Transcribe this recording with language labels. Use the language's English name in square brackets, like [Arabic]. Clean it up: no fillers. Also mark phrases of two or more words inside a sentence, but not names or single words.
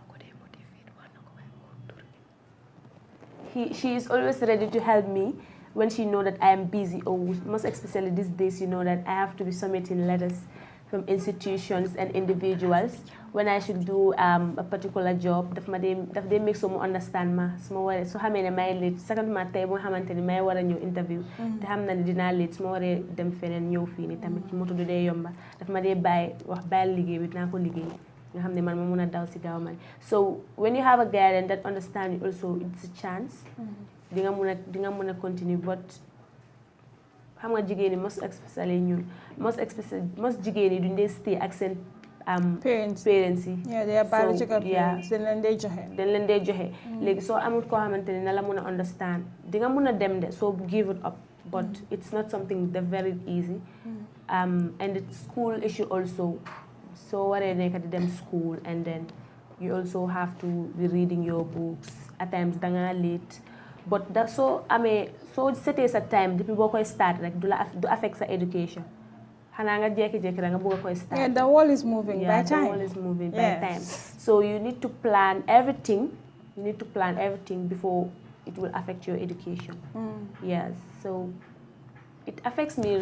[English] she is always ready to help me when she knows that I am busy, or most especially these days, that I have to be submitting letters from institutions and individuals when I should do a particular job. [Wolof] Daf [English] they make someone understand [Wolof] ma so xamé né may late second ma tay bo xamanteni may wara ñew interview te xam na dina late suma waré dem fenen ñew fi ni tamit moto du dé yomba daf ma dé bay wax bayal liggéey bi dina ko liggéey nga xamné man ma mëna daw ci gaaw man. [English] So when you have a guardian that understand you also, it's a chance [Wolof] di nga mëna [English] continue. [Wolof] But xam nga jigéen ni [English] most especially [Wolof] ñun most jigéen ni duñ dé stay ak seen parents yi. [English] Yeah, they are biological parents. [Wolof] Dañ leen dee joxe. Léegi soo amul koo xamante ne na la mën a understand di nga mën a dem de [English] so give it up, but it's not something that very easy. And the school issue also, so [Wolof] waree nekk di dem [English] school and then you also have to be reading your books. At times [Wolof] da nga late, [English] but that [Wolof] soo setee sa time depuis boo koy start rek du affect sa education. [English] Yeah, the world is moving by time. The world is moving by time. So you need to plan everything. Before it will affect your education. Yes. So it affects me.